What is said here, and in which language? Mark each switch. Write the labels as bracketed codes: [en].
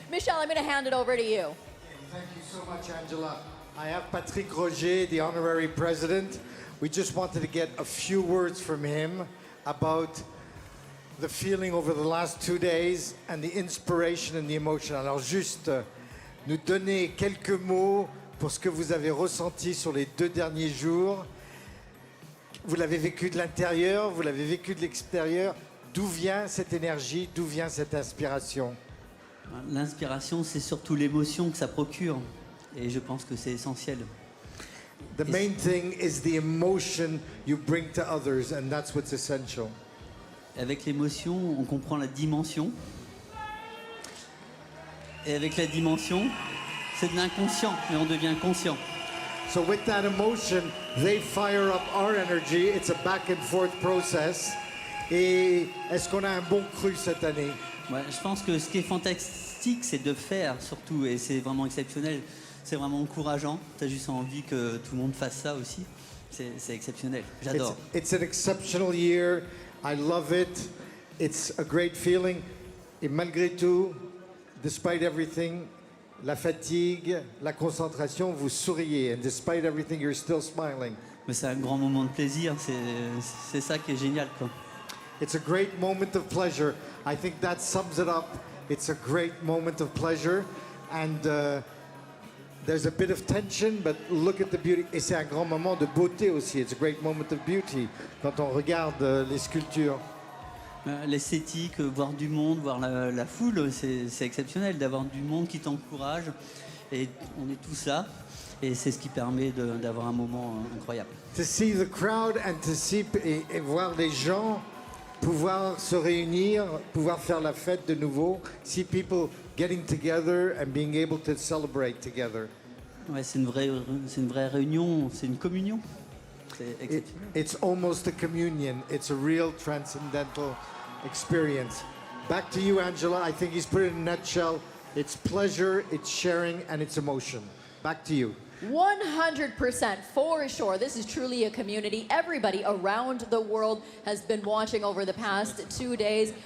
[en] Michelle, I'm going to hand it over to you. Thank you so much, Angela. I have Patrick Roger, the honorary president. We just wanted to get a few words from him about the feeling over the last 2 days and the inspiration and the emotion. [fr] Alors juste nous donner quelques mots pour ce que vous avez ressenti sur les 2 derniers jours. Vous l'avez vécu de l'intérieur, vous l'avez vécu de l'extérieur. D'où vient cette énergie, d'où vient cette inspiration? L'inspiration, c'est surtout l'émotion que ça procure. Et je pense que c'est essentiel. [en] The main thing is the emotion you bring to others, and that's what's essential. [fr] Avec l'émotion, on comprend la dimension. Et avec la dimension, c'est de l'inconscient, mais on devient conscient. [en] So with that emotion, they fire up our energy. It's a back and forth process. [fr] Et est-ce qu'on a un bon cru cette année? Ouais, je pense que ce qui est fantastique, c'est de faire surtout, et c'est vraiment exceptionnel. C'est vraiment encourageant. Tu as juste envie que tout le monde fasse ça aussi. C'est exceptionnel. J'adore. [en] It's an exceptional year. I love it. It's a great feeling. [fr] Et malgré tout, [en] despite everything, [fr] la fatigue, la concentration, vous souriez. [en] And despite everything, you're still smiling. [fr] Mais c'est un grand moment de plaisir. C'est ça qui est génial, quoi. [en] It's a great moment of pleasure. I think that sums it up. It's a great moment of pleasure. And there's a bit of tension, but look at the beauty. [fr] Et c'est un grand moment de beauté aussi. [en] It's a great moment of beauty [fr] quand on regarde les sculptures. L'esthétique, voir du monde, voir la foule, c'est exceptionnel d'avoir du monde qui t'encourage. Et on est tous là. Et c'est ce qui permet d'avoir un moment incroyable. [en] To see the crowd and to see [fr] et voir les gens pouvoir se réunir, pouvoir faire la fête de nouveau, [en] see people getting together and being able to celebrate together. [fr] Ouais, c'est une vraie réunion, c'est une communion. C'est exceptionnel. [en] It's almost a communion. It's a real transcendental experience. Back to you, Angela. I think he's put it in a nutshell. It's pleasure, it's sharing, and it's emotion. Back to you. 100% for sure. This is truly a community. Everybody around the world has been watching over the past 2 days.